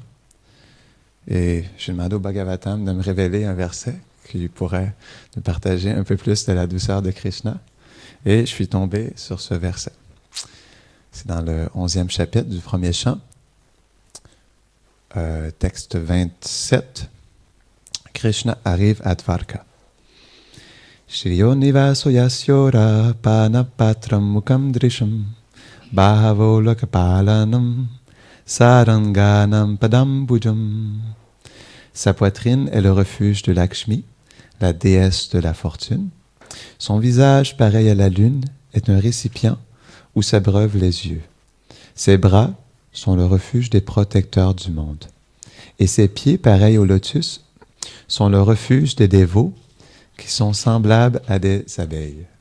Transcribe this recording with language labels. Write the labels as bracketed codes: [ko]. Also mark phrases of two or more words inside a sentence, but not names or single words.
[fr] Et j'ai demandé au Bhagavatam de me révéler un verset qui pourrait nous partager un peu plus de la douceur de Krishna. Et je suis tombé sur ce verset. C'est dans le 11e chapitre du premier chant, texte 27. Krishna arrive à Dvarka. [sa] श्रियो निवासो यस्योरः पानपात्रं मुखं दृशाम् बाहवो लोकपालानां सारङ्गाणां पदाम्बुजम्. [fr] Sa poitrine est le refuge de Lakshmi, la déesse de la fortune. Son visage, pareil à la lune, est un récipient où s'abreuvent les yeux. Ses bras sont le refuge des protecteurs du monde. Et ses pieds, pareils au lotus, sont le refuge des dévots qui sont semblables à des abeilles.